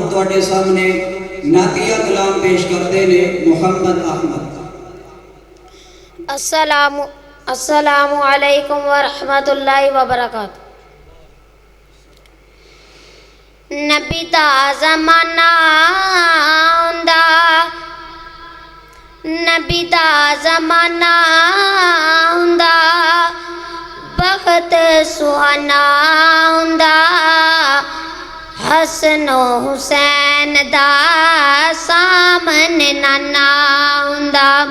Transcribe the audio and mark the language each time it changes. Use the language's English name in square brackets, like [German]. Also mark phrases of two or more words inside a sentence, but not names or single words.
[Punjabi] ਤੁਹਾਡੇ ਸਾਹਮਣੇ ਨਾਤੀਆ ਕਲਾਮ ਪੇਸ਼ ਕਰਤੇ ਨੇ ਮੁਹੰਮਦ ਅਹਿਮਦ। [Arabic] السلام عليكم ورحمة الله وبركاته. [Punjabi] ਨਬੀ ਦਾ ਜ਼ਮਾਨਾ ਹੁੰਦਾ, ਨਬੀ ਦਾ ਜ਼ਮਾਨਾ ਹੁੰਦਾ, ਬਖ਼ਤ ਸੁਹਾਨਾ ਹੁੰਦਾ। ਹਸਨ ਹੁਸੈਨ ਦਾ ਸਾਹਮਣੇ ਨਾਨਾ ਹੁੰਦਾ।